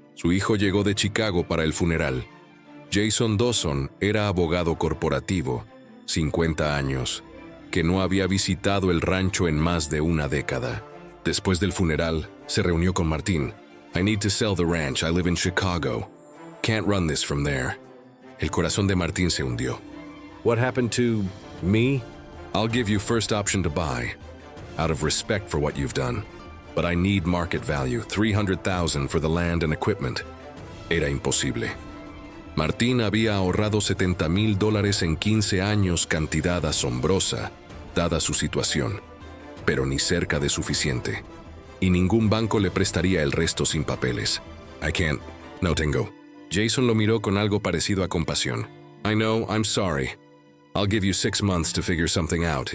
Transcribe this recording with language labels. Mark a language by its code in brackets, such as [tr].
[es] Su hijo llegó de Chicago para el funeral. Jason Dawson era abogado corporativo, 50 años, que no había visitado el rancho en más de una década. Después del funeral, se reunió con Martín. [en] «I need to sell the ranch. I live in Chicago. Can't run this from there». [es] El corazón de Martín se hundió. [en] What happened to me? «I'll give you first option to buy, out of respect for what you've done. But I need market value, $300,000 for the land and equipment». [es] Era imposible. Martín había ahorrado $70,000 en 15 años, cantidad asombrosa, dada su situación, pero ni cerca de suficiente. Y ningún banco le prestaría el resto sin papeles. [en] «I can't. [es] No tengo». Jason lo miró con algo parecido a compasión. [en] «I know, I'm sorry. I'll give you 6 months to figure something out.